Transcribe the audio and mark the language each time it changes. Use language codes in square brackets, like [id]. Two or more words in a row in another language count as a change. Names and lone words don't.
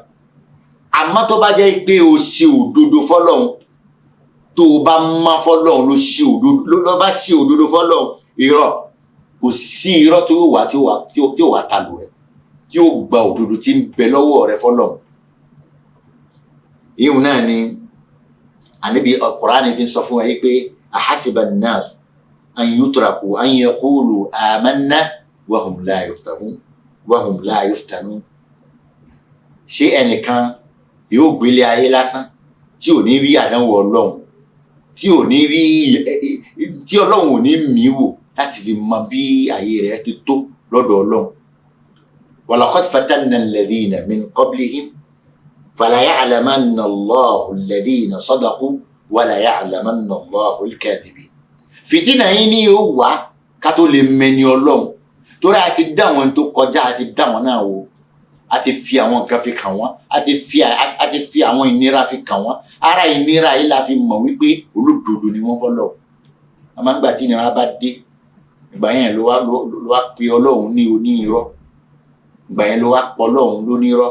[yo] àmọ́ tó bá jẹ́ pé o ṣe òdodo fọ́lọ́run, tó o bá má fọ́lọ́run ló bá ṣe òdodo fọ́lọ́run, irọ́ kò sí irọ́ tí ó wà talù rẹ̀, tí ó gba òdodo tí ń bẹ lọ́wọ́ rẹ̀ fọ́lọ́run. ìhun náà ni àníbi Kùránì fi sọ fún wa yìí pé [ar] أحسب الناس أن يتركوا أن يقولوا آمنا وهم لا يفتنون. [yo] ṣé ẹnìkan yóò gbélé ayé lásán tí ò ní rí àdánwò Ọlọ́run, tí Ọlọ́run ò ní mí wò láti fi mọ bí ayé rẹ̀ ti tó lọ́dọ̀ Ọlọ́run. [ar] ولقد فتنا الذين من قبلهم فليعلمن الله الذين صدقوا وليعلمن الله الكاذبين. [yo] fìtínà yìí ni yóò wá ká tó lè mẹni Ọlọ́run, torí a ti dá wọn tó kọjá, a ti dá wọn náà wò, a ti fi àwọn nǹkan fi kàn wọ́n, a ti fi àwọn ìnira fi kàn wọ́n. ara ìnira yìí la fi mọ̀ wípé olódodo ni wọ́n fọ́lọ́. àmọ́ nígbà tí ìnira bá dé, ìgbà yẹn ló wá pe Ọlọ́run ní onírọ́, ìgbà yẹn ló wá pọ̀ Ọlọ́run lónírọ́.